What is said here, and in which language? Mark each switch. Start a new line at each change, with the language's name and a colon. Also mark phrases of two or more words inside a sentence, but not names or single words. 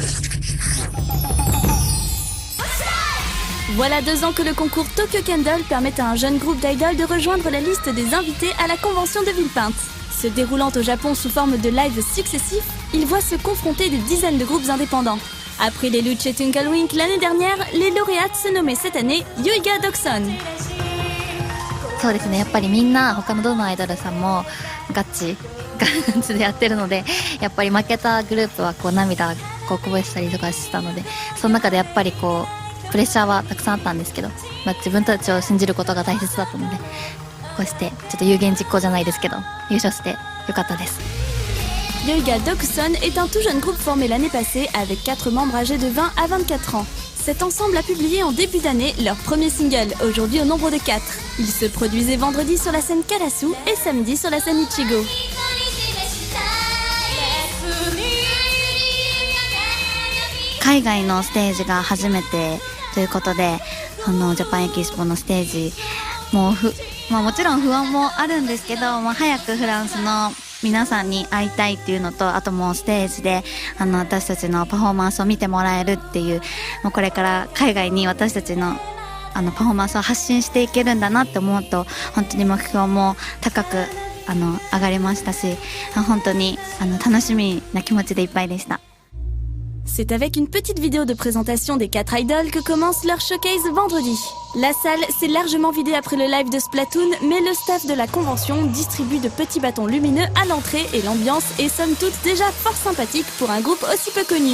French: Voilà 2 ans que le concours Tokyo Candle permet à un jeune groupe d'idoles de rejoindre la liste des invités à la convention de Villepinte. Se déroulant au Japon sous forme de lives successifs, il voit se confronter des dizaines de groupes indépendants. Après les Luch et Twinkle l'année dernière, les lauréates se nommaient cette année Yuiga Dokuson.
Japanese: そうですね、やっぱりみんな他のどのアイドルさんもガチでやってるので、やっぱり負けたグループはこう涙こぼしたりとかしたので、その中でやっぱりこうプレッシャーはたくさんあったんですけど、自分たちを信じることが大切だったので、 こうしてちょっと有言実行じゃないですけど優勝してよかったです。
French: Yoiga Dokson est un tout jeune groupe formé l'année passée avec 4 membres âgés de 20 à 24 ans. Cet ensemble a publié en début d'année leur premier single, aujourd'hui au nombre de 4. Ils se produisaient vendredi sur la scène Karasu et samedi sur la scène Ichigo.
Japanese: Kaigai 海外のステージが初めてということで、ジャパンエキスポのステージももちろん不安もあるんですけど、早くフランスの皆さんに会いたいっていうのと、あともうステージで私たちのパフォーマンスを見てもらえるっていう、もうこれから海外に私たちのパフォーマンスを発信していけるんだなって思うと、本当に目標も高く上がりましたし、本当に楽しみな気持ちでいっぱいでした。
French: C'est avec une petite vidéo de présentation des 4 idoles que commence leur showcase vendredi. La salle s'est largement vidée après le live de Splatoon, mais le staff de la convention distribue de petits bâtons lumineux à l'entrée et l'ambiance est somme toute déjà fort sympathique pour un groupe aussi peu connu.